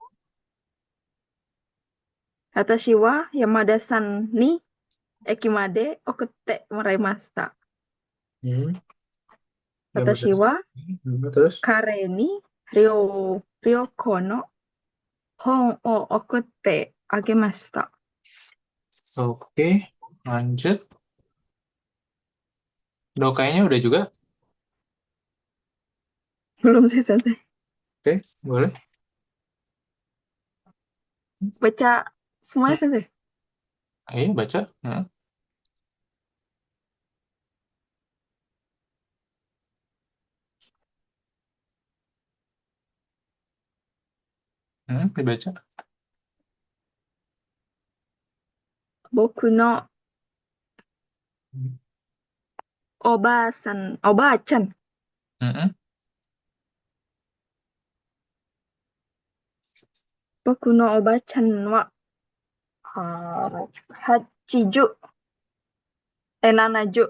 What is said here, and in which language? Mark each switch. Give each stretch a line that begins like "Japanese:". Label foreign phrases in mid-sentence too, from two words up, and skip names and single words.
Japanese: 私は山田さんに駅まで送ってもらいました。
Indonesian: Hmm. Gambar.
Japanese: 私は
Indonesian: Terus,
Japanese: 彼に旅行の本を送ってあげました。
Indonesian: oke, lanjut. Dokainya udah juga. Belum sih, Sensei. Oke, boleh. Baca Hmm. semuanya, Sensei. Ayo baca. Nah, dibaca.
Japanese: 僕のおばあちゃん、 Hmm. 僕のおばあちゃんは、80、70、